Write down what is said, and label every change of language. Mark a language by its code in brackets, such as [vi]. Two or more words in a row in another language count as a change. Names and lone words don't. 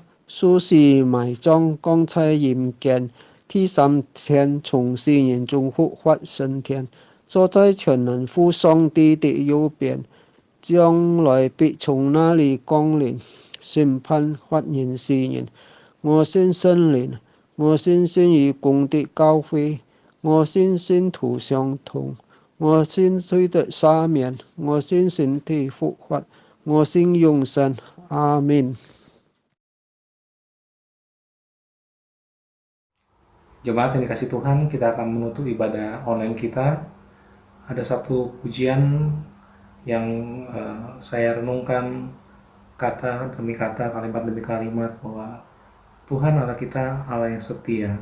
[zh] 受死埋葬，降在陰間，第三天從死人中復活升天，坐在全能父上帝的右邊，將來必從那裡降臨，審判活人死人。我信聖靈，我信信義公的教會，我信信徒相通，我信罪的赦免，我信身體復活，我信永生。阿們。 [id] Jemaat yang dikasih Tuhan, kita akan menutup ibadah online kita. Ada satu pujian yang saya renungkan kata demi kata, kalimat demi kalimat, bahwa Tuhan Allah kita, Allah yang setia.